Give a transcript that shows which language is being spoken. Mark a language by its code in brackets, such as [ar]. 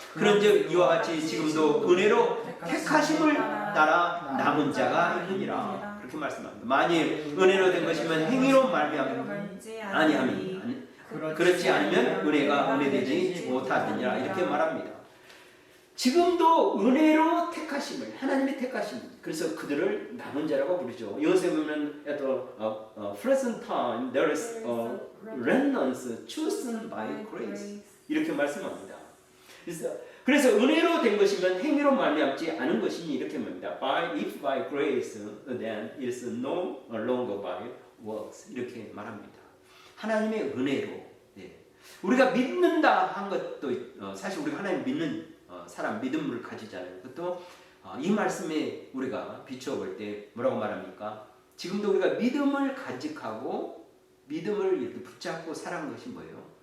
[ko] 그런즉 이와 같이 지금도 은혜로 택하심을 따라 남은 자가 있느니라. 그렇게 말씀합니다. 만일 은혜로 된 것이면 행위로 말미암아 아니하면 그렇지 않으면 은혜가 은혜되지 못하느니라. 이렇게 말합니다. 지금도 은혜로 택하심을, 하나님의 택하심, 그래서 그들을 남은 자라고 부르죠. 여기서 보면 [en] present time there is remnants chosen by grace [ko] 이렇게 말씀합니다. 그래서 은혜로 된 것이면 행위로 말미암지 않은 것이니 이렇게 말합니다. [en] If by grace, then it is no longer by works [ko] 이렇게 말합니다. 하나님의 은혜로, 네. 우리가 믿는다 한 것도 사실 우리가 하나님 믿는 사람 믿음을 가지잖아요. 그것도 이 말씀에 우리가 비추어 볼 때 뭐라고 말합니까? 지금도 우리가 믿음을 간직하고 믿음을 이렇게 붙잡고 살아간 것이 뭐예요?